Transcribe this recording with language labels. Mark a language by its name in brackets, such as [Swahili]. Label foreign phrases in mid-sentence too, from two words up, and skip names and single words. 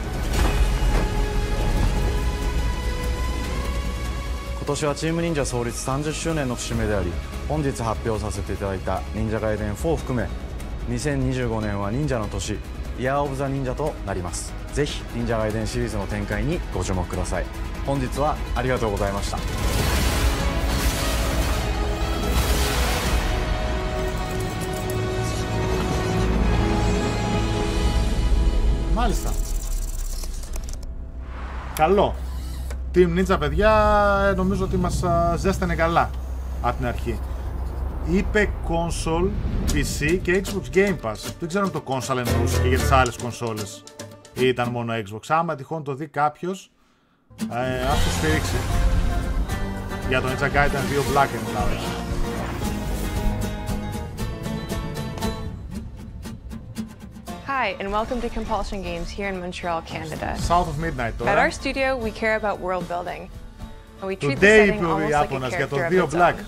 [Japanese] 今年はチーム忍者創立30周年の節目であり、本日発表させていただいた忍者ガイデン4を含め、2025年は忍者の年、 [English] Year of the [Japanese] 忍者となります。ぜひ忍者ガイデンシリーズの展開にご注目ください。本日はありがとうございました。 [Greek] Μάλιστα. Καλό. Team Ninja, παιδιά, νομίζω ότι μας ζέστανε καλά από την αρχή. Είπε console, PC και Xbox Game Pass. Δεν ξέρω αν το console εννοούσε και για τις άλλες κονσόλες ή ήταν μόνο Xbox. Άμα τυχόν το δει κάποιος, ας το στηρίξει. Για το Ninja Gaiden 2 Black μιλάω. [English] Hi, and welcome to Compulsion Games here in Montreal, Canada. South of Midnight, At our studio, we care about world building, and we treat the setting almost like a character of its own.